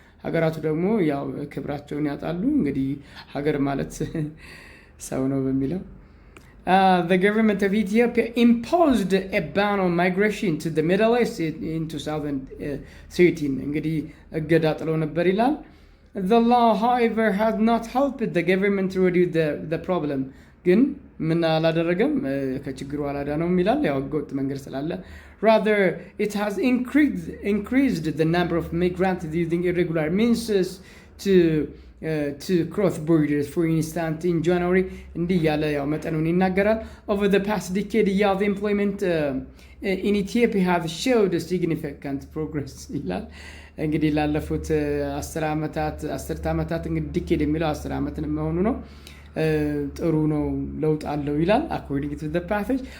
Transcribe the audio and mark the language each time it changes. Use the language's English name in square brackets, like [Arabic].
[Amharic] ሀገራቱ ደግሞ ያው ክብራቸውን ያጣሉ። እንግዲህ ሀገር ማለት ሰው ነው በሚለው [English] the government of Ethiopia imposed a ban on migration to the Middle East in 2013. [Amharic] እንግዲህ እገዳ ጥለው ነበር ይላል። [English] The law, however, has not helped the government to reduce the problem. [Amharic] ግን ምን አላደረገም? ከችግሩ አላዳነውም ይላል። ያው ህገወጥ መንገድ ስላለ. [English] Rather, it has increased the number of migrants using irregular means to cross borders. For instance, in January, [Amharic] እንዲህ ያለ ያው መጠኑን ይናገራል. [English] Over the past decade, the employment in Ethiopia has showed significant progress [Amharic] ይላል። እንግዲህ ላለፉት 10 ዓመታት እንግዲህ ዲኬድ የሚለው 10 ዓመት መሆኑ ነው። ጥሩ ነው፣ ለውጥ አለው ይላል [English] according to the passage.